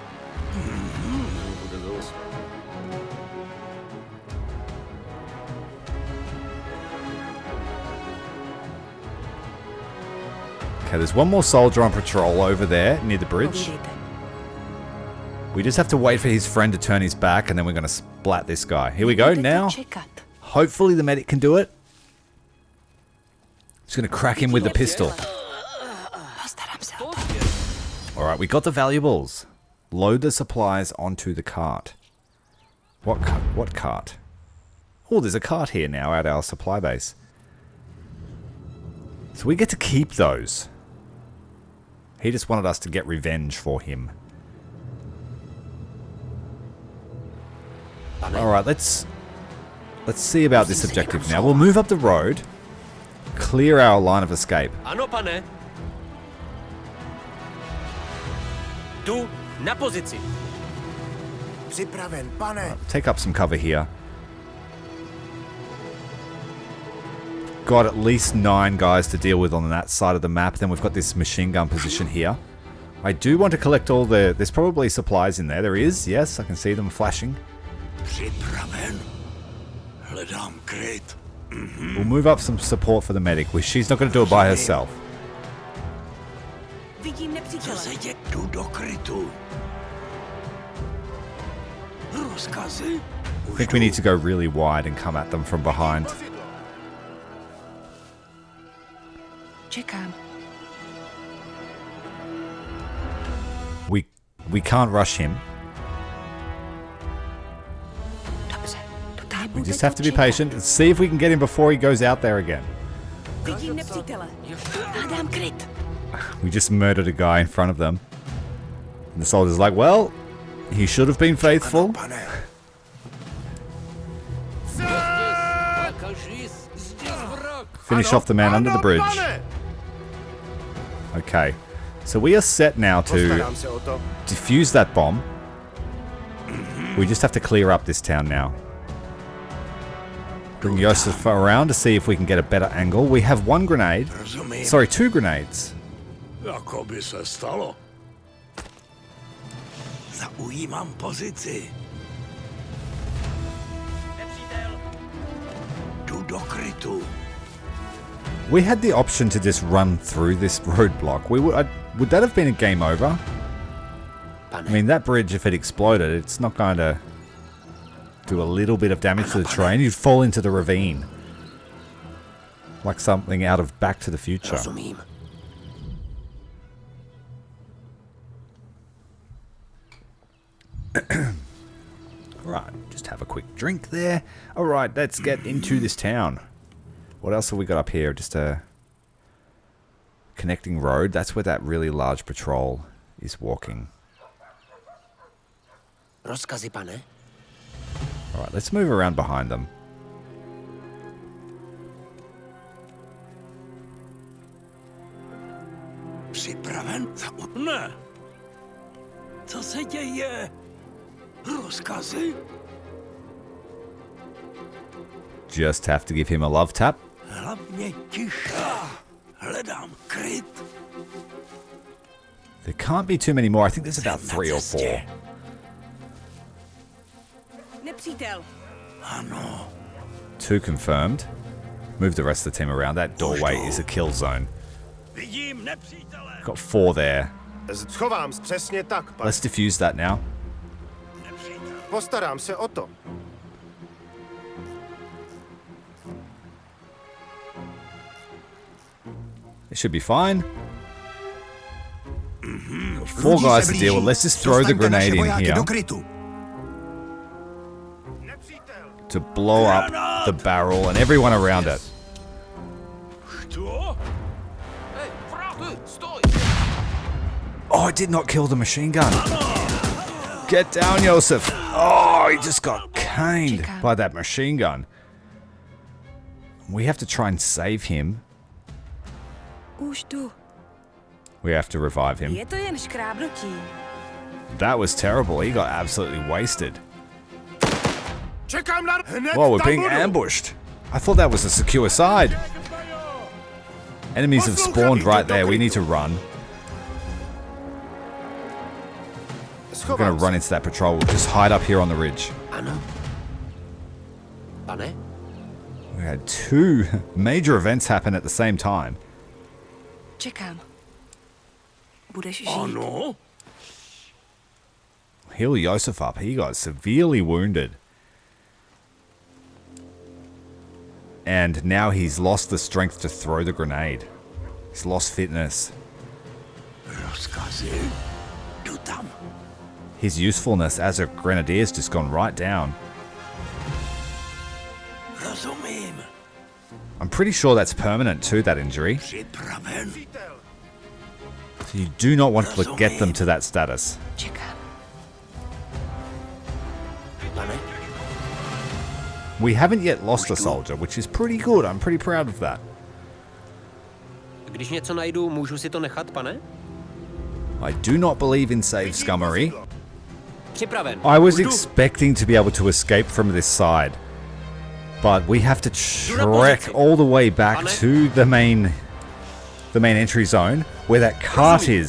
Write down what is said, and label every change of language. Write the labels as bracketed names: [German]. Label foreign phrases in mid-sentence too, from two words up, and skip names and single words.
[English] Okay, there's one more soldier on patrol over there near the bridge. [Czech] Povídejte. [English] We just have to wait for his friend to turn his back and then we're going to splat this guy. Here we go [Czech] Budete [English] now. [Czech] čekat. [English] Hopefully the medic can do it. Just going to crack him with the pistol. [Czech] Postarám se o to. [English] Alright, we got the valuables. Load the supplies onto the cart. What cart? Oh, there's a cart here now at our supply base. So we get to keep those. He just wanted us to get revenge for him. Alright, let's see about this objective now. We'll move up the road. Clear our line of escape. [Czech] Ano, pane. Jdu na pozici. Připraven, pane. [English] Take up some cover here. Got at least 9 guys to deal with on that side of the map. Then we've got this machine gun position here. I do want to collect all the... There's probably supplies in there. There is, yes. I can see them flashing. [Czech] Připraven. Hledám kryt. [English] We'll move up some support for the medic. She's not going to do it by herself. [Czech] Vidím nepřítele. Jdu do krytu. Rozkazy? [English] I think we need to go really wide and come at them from behind. [Czech] Čekám. [English] We can't rush him. [Czech] Dobře. Tutaj [English] We just have to be patient and see if we can get him before he goes out there again. [Czech] Vidím nepřítele. Hledám kryt. [English] We just murdered a guy in front of them. And the soldier's like, well, he should have been faithful. [Czech] Pane. [English] Finish off the man under the bridge. Okay. So we are set now to [Czech] Postarám se o to. [English] defuse that bomb. We just have to clear up this town now. Bring Josef around to see if we can get a better angle. We have 1 grenade. [Czech] Rozumím. [English] Sorry, 2 grenades. [Czech] Jako by se stalo. Zaujímám pozici. Nepřítel. Jdu do krytu. [English] We had the option to just run through this roadblock. Would that have been a game over? I mean, that bridge, if it exploded, it's not going to do a little bit of damage to the train. You'd fall into the ravine. Like something out of Back to the Future. [Czech] Rozumím. [English] Right, just have a quick drink there. Alright, let's get into this town. What else have we got up here? Just a connecting road. That's where that really large patrol is walking. [Czech] Rozkazy, pane? [English] Alright, let's move around behind them. [Czech] Připraven? Ne. Co se děje? Rozkazy? [English] Just have to give him a love tap. [Czech] Hlavně tiše. Hledám kryt. [English] There can't be too many more. I think there's about 3 or 4. [Czech] Nepřítel. Ano. [English] 2 confirmed. Move the rest of the team around. That doorway is a kill zone. [Czech] Vidím nepřítele. [English] Got 4 there. [Czech] Schovám přesně tak, pane. [English] Let's defuse that now. [Czech] Postarám se o to. [English] It should be fine. 4 guys to deal with. Let's just throw the grenade in here to blow up the barrel and everyone around it. Oh, I did not kill the machine gun. Get down, Josef. Oh, he just got caned by that machine gun. We have to try and save him. [Czech] Už tu. [English] We have to revive him. [Czech] Je to jen škrábnutí. [English] That was terrible. He got absolutely wasted. [Czech] Čekám na... Hned [English] Whoa, we're [Czech] tam [English] being [Czech] budu. [English] ambushed. I thought that was a secure side. Enemies have spawned right there. We need to run. We're going to run into that patrol. We'll just hide up here on the ridge. [Czech] Ano. Pane? [English] We had 2 major events happen at the same time. [Czech] Čekám. Budeš žít. Ano. [English] Heal Josef up. He got severely wounded. And now he's lost the strength to throw the grenade. He's lost fitness. [Czech] Rozkazy? Jdu tam. [English] His usefulness as a grenadier's just gone right down. [Czech] Rozumím. [English] I'm pretty sure that's permanent too, that injury. [Czech] Připraven. [English] So you do not want to get them to that status. [Czech] Čekám. Pane? [English] We haven't yet lost a soldier, which is pretty good. I'm pretty proud of that. [Czech] Když něco najdu, můžu si to nechat, pane? [English] I do not believe in save scummery. [Czech] Připraven. [English] I was expecting to be able to escape from this side, but we have to trek all the way back to the main entry zone where that cart is.